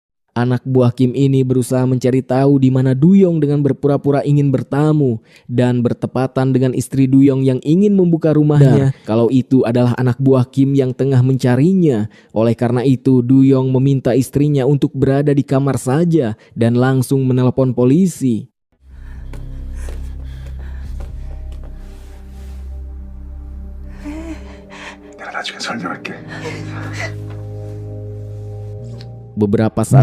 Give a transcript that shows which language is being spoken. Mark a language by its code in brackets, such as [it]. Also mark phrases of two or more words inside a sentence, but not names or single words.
[id] Anak buah Kim ini berusaha mencari tahu di mana Duyong dengan berpura-pura ingin bertamu dan bertepatan dengan istri Duyong yang ingin membuka rumahnya kalau itu adalah anak buah Kim yang tengah mencarinya. Oleh karena itu Duyong meminta istrinya untuk berada di kamar saja dan langsung menelpon polisi. [ko] 내가 나중에 설명할게. [id] Beberapa saat